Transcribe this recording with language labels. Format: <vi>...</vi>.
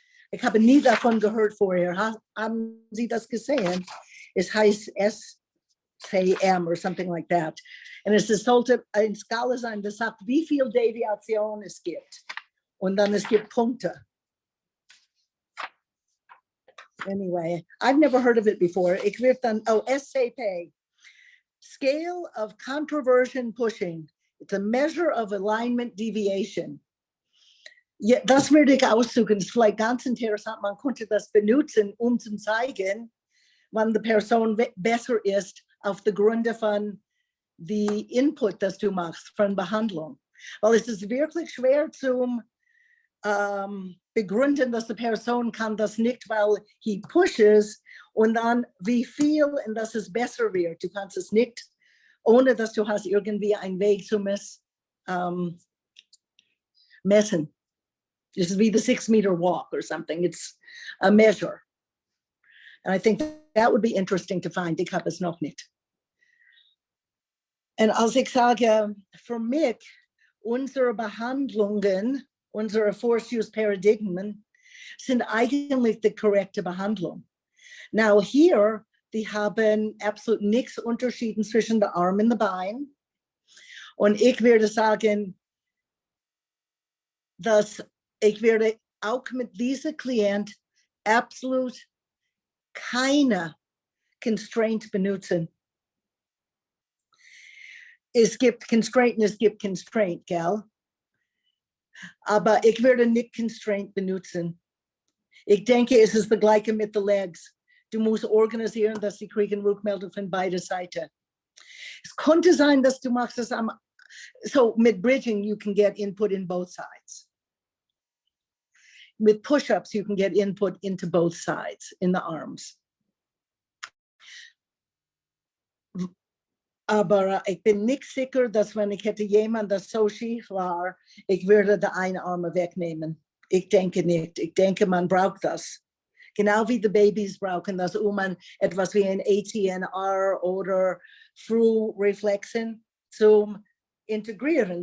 <de>Ich habe nie davon gehört vorher. Haben Sie das gesehen? Es heißt</de> <en>SCM or something like that.</en> <de>Und es sollte eine Skala sein, das sagt, wie viel Deviation es gibt. Und dann es gibt Punkte.</de> <en>Anyway, I've never heard of it before.</en> <de>Ich werde dann,</de> <en>SCP. Scale of Controversion Pushing. It's a measure of alignment deviation.</en> <de>Ja, das würde ich aussuchen. Das ist vielleicht ganz interessant. Man konnte das benutzen, zu zeigen, wann die Person besser ist auf der Grunde von die Input, das du machst, von Behandlung. Weil es ist wirklich schwer zum begründen, dass die Person kann das nicht, weil</de> <en>he pushes</en> <de>und dann wie viel und dass es besser wird. Du kannst es nicht, ohne dass du hast irgendwie einen Weg zu messen.</de> <en>This is be the 6-meter walk or something. It's a measure. And I think that would be interesting to find.</en> <de>Ich habe es noch nicht. Und als ich sage, für mich, unsere Behandlungen, unsere Force-Use-Paradigmen sind eigentlich die korrekte Behandlung.</de> <en>Now here,</en> <de>die haben absolut nichts unterschieden zwischen der Arm und der Bein. Und ich würde sagen, dass ich werde auch mit diesem Klient absolut keine Constraint benutzen. Es gibt Constraint und es gibt Constraint, gell? Aber ich werde nicht Constraint benutzen. Ich denke, es ist das Gleiche mit den Legs. Du musst organisieren, dass sie kriegen Rückmeldung von beider Seiten. Es könnte sein, dass du machst es so mit Bridging,</de> <en>you can get input in both sides. With push-ups, you can get input into both sides, in the arms.</en> <de>Aber ich bin nicht sicher, dass wenn ich hätte jemand, das so schief war, ich würde die eine Arme wegnehmen. Ich denke nicht. Ich denke, man braucht das. Genau wie die Babys brauchen das, man etwas wie ein ATNR oder Frühreflexen zum integrieren.</de>